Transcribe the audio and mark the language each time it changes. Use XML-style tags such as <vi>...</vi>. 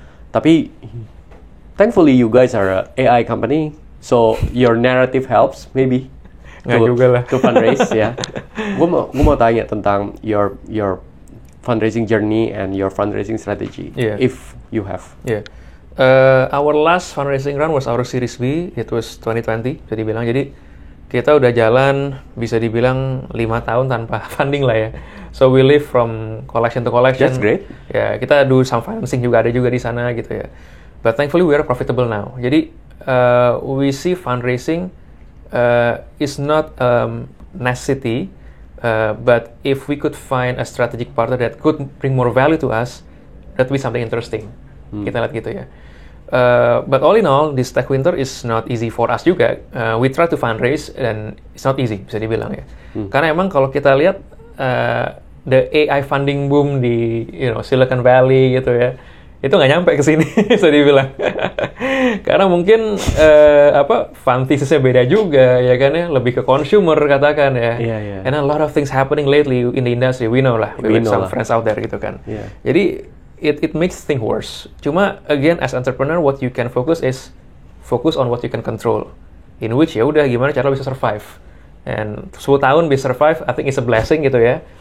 <en>Tapi thankfully you guys are a AI company, so your narrative helps maybe to fundraise ya.</en> <id>Gue mau tanya tentang</id> <en>your fundraising journey and your fundraising strategy, if you have. Our last fundraising round was our Series B, it was 2020</en> <id>bisa dibilang. Jadi kita udah jalan bisa dibilang 5 tahun tanpa funding lah ya.</id> <en>So we live from collection to collection. That's great.</en> <id>Ya, kita</id> <en>do some financing</en> <id>juga, ada juga di sana gitu ya.</id> <en>But thankfully we are profitable now.</en> <id>Jadi</id> <en>we see fundraising is not necessity, but if we could find a strategic partner that could bring more value to us, that would be something interesting.</en> <id>Kita lihat gitu ya.</id> <en>But all in all, this Tech Winter is not easy for us juga. We try to fundraise and it's not easy,</en> <id>bisa dibilang ya. Karena emang kalau kita lihat</id> <en>the AI funding boom</en> <id>di Silicon Valley gitu ya, itu nggak nyampe ke sini, bisa dibilang. Karena mungkin fund thesis-nya beda juga ya kan ya, lebih ke consumer katakan ya.</id> <en>And a lot of things happening lately in the industry, we know lah, we have some friends out there</en> <id>gitu kan. Jadi</id> <en>it makes things worse.</en> <id>Cuma</id> <en>again as entrepreneur, what you can focus on what you can control. In which</en> <id>ya udah gimana cara bisa</id> <en>survive. And 10</en> <id>tahun bisa</id> <en>survive, I think it's a blessing</en> <id>gitu ya.</id>